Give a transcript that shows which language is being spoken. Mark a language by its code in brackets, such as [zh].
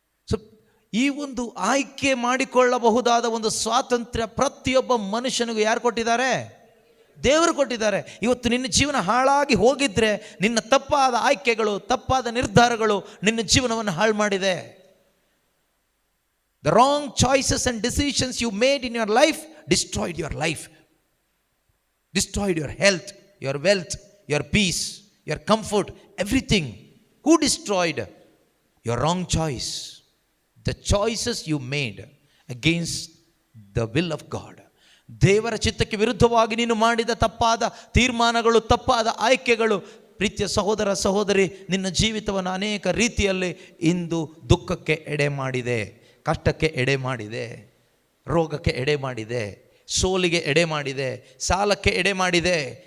[kn] So ಈ ಒಂದು ಆಯ್ಕೆ ಮಾಡಿಕೊಳ್ಳಬಹುದಾದ ಒಂದು ಸ್ವಾತಂತ್ರ್ಯ ಪ್ರತಿಯೊಬ್ಬ ಮನುಷ್ಯನಿಗೂ ಯಾರು ಕೊಟ್ಟಿದ್ದಾರೆ? ದೇವರು ಕೊಟ್ಟಿದ್ದಾರೆ. ಇವತ್ತು ನಿನ್ನ ಜೀವನ ಹಾಳಾಗಿ ಹೋಗಿದ್ರೆ ನಿನ್ನ ತಪ್ಪಾದ ಆಯ್ಕೆಗಳು, ತಪ್ಪಾದ ನಿರ್ಧಾರಗಳು ನಿನ್ನ ಜೀವನವನ್ನು ಹಾಳು ಮಾಡಿದೆ. [en] The wrong choices and decisions you made in your life destroyed your life, destroyed your health, your wealth, your peace, your comfort, everything. Who destroyed? Your wrong choice. The choices you made against the will of God. [kn] ದೇವರ ಚಿತ್ತಕ್ಕೆ ವಿರುದ್ಧವಾಗಿ ನೀನು ಮಾಡಿದ ತಪ್ಪಾದ ತೀರ್ಮಾನಗಳು, ತಪ್ಪಾದ ಆಯ್ಕೆಗಳು, ಪ್ರೀತಿಯ ಸಹೋದರ ಸಹೋದರಿ, ನಿನ್ನ ಜೀವಿತವನ್ನು ಅನೇಕ ರೀತಿಯಲ್ಲಿ ಇಂದು ದುಃಖಕ್ಕೆ ಎಡೆ ಮಾಡಿದೆ, ಕಷ್ಟಕ್ಕೆ ಎಡೆ ಮಾಡಿದೆ, ರೋಗಕ್ಕೆ ಎಡೆ ಮಾಡಿದೆ, ಸೋಲಿಗೆ ಎಡೆ ಮಾಡಿದೆ, ಸಾಲಕ್ಕೆ ಎಡೆ ಮಾಡಿದೆ.